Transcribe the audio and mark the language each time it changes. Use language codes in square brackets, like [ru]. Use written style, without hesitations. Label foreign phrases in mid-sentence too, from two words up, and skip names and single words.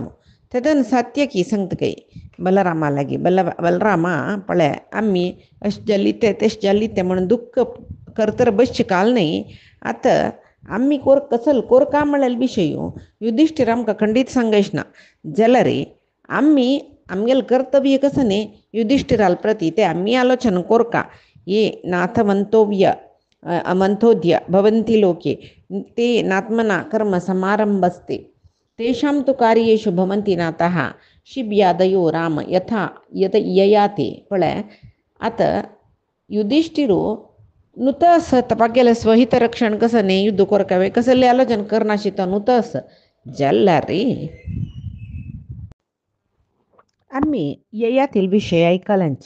[kok] तेदन सात्यकी सांगता काही बलरामा लागीं बलरामा पळय आमी अशें जाल्ली तें तशें जाल्ली तें म्हणून दुख्ख करतर बसचें काल न्ही. आतां आमी कसल कोरका म्हणलेले विशय युधिष्ठीर आमकां खंडीत सांगयच ना जाल्यार आमी आमगेलें कर्तव्य कसं न्ही युधिष्ठिराल प्रती तें आमी आलोचना कोरका. [sa] ये नाथमंतोव्य अमंथोद्य भवन्ति लोके ते नात्मना कर्म समारंभस्ते तेषां तु कार्येषु भवन्ति नाथः शिव्यादयो राम यथा ययाते. [kok] पळय आतां युधिष्ठिरू नुतस तपागेलें स्वहित रक्षण कसं न्ही युद्ध कोरकावे कसले आलोचना करनाशी तो नुतस जाल्यार आमी ययातील विशय आयकलांची.